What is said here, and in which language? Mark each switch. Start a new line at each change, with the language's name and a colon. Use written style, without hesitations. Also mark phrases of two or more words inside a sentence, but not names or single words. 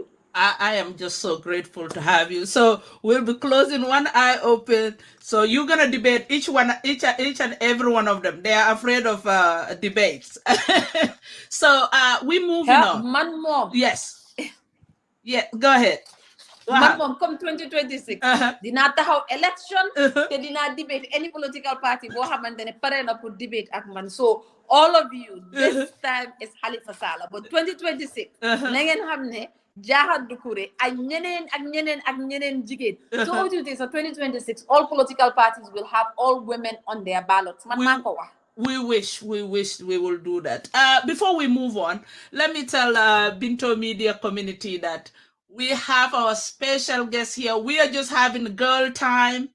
English: I am just so grateful to have you. So we'll be closing one eye open. So you're gonna debate each and every one of them. They are afraid of debates. So we moving on.
Wolof: Man mom.
English: Yes. Yeah. Go ahead.
Wolof: Man mom, come 2026. Dina taxaw election. Te dina debate
English: any political party.
Wolof: Bo xamantene pare na pour debate ak man.
English: So all of you, this time is Halifa Sallah. But 2026,
Wolof: na ngeen xam ne Jaha Dukureh ak ñeneen jigéen.
English: So what you think? So 2026, all political parties will have all women on their ballots. We wish we will do that. Before we move on, let me tell Binto Media community that we have our special guest here. We are just having girl time.